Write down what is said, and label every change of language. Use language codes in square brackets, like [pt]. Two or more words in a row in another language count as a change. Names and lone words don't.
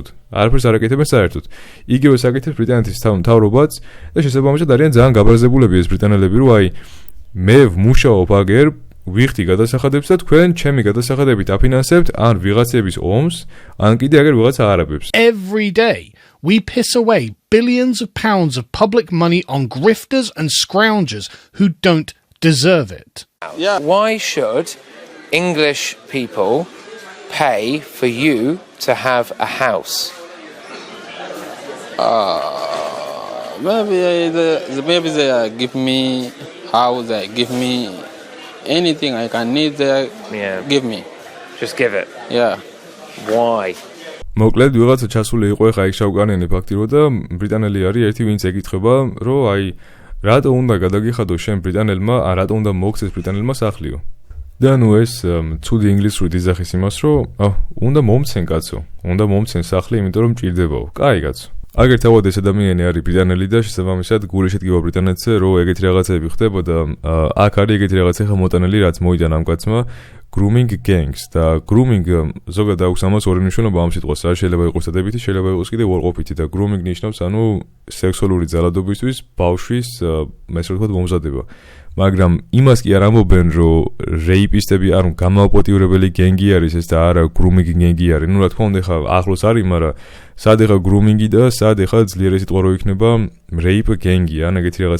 [ka] არაფერს არ აკეთებენ საერთოდ. იგივე საკეთებს ბრიტანეთის მთავრობაც და შესაბამისად არიან ძალიან გაბრაზებულები ეს ბრიტანელები, რომ მე ვმუშაობ აგერ, ვიხდი გადასახადებს და თქვენ ჩემი გადასახადებით აფინანსებთ ან ვიღაცების ომს, ან კიდე აგერ ვიღაცა არაბებს. [en] Every day we piss away billions of pounds of public money on grifters and scroungers who don't deserve it. Yeah. Why should English people pay for you to have a house? Maybe they give me house, they give me anything I can need there, give me. Just give it. Yeah. Why? [ka] მოკლედ ვიღაცა ჩასული იყო ხა იქ შავკანიანი ფაქტირო და ბრიტანელი არის ერთი ვინც ეკითხება რომ აი რატო უნდა გადაგიხადო შენ ბრიტანელმა რატო უნდა მოგცეს ბრიტანელმა სახლიო და ნუ ეს ცუდი ინგლისური დიზახის იმას რომ უნდა მომცენ კაცო უნდა მომცენ სახლი იმიტომ რომ მჭირდებაო კაი კაცო აგერ თავად ეს ადამიანი არის ბრიტანელი და შესაბამისად გული შედგება ბრიტანეთზე რომ ეგეთი რაღაცები ხდებოდა აქ არის ეგეთი რაღაცა ხა მოტანილი რაც მოიძან ამ კაცმა [en] grooming gangs [ka] და grooming ზოგადად აქვს ამას ორი მნიშვნელობა ამ სიტყვას რა შეიძლება იყოს დადებითი შეიძლება იყოს კიდე უარყოფითი და grooming ნიშნავს ანუ სექსუალური ძალადობისთვის ბავშვის ესე ვთქვათ მომზადება მაგრამ იმას კი არ ამბობენ რომ რეიპისტები არ გამაოპოტიურებელი გენგი არის ეს და არა [en] grooming gang [ka] არის ნუ რა თქმა უნდა ხა ახლოს არის მაგრამ სად ეხა grooming-ი და სად ეხა ძლიერი სიტყვა რო იქნება [en] rape gang [ka] ან ეგეთი რაღაცა